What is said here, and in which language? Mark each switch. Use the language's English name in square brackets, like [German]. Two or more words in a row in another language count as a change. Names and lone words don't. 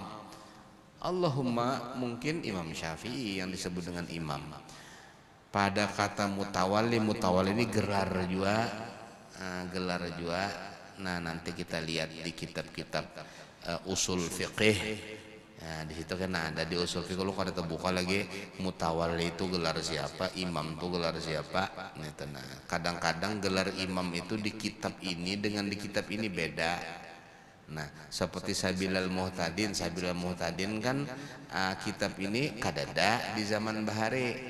[Indonesian] Allahumma mungkin Imam Syafi'i yang disebut dengan imam. Pada kata mutawalli ini gelar juga, Nah, nanti kita lihat di kitab-kitab usul fiqih. Nah, di situ kan ada di usul fiqh lu kada terbuka lagi mutawalli itu gelar siapa, imam itu gelar siapa. Nah, kadang-kadang gelar imam itu di kitab ini dengan di kitab ini beda. Nah, seperti Sabilal Muhtadin kan kitab ini kadada di zaman Bahari.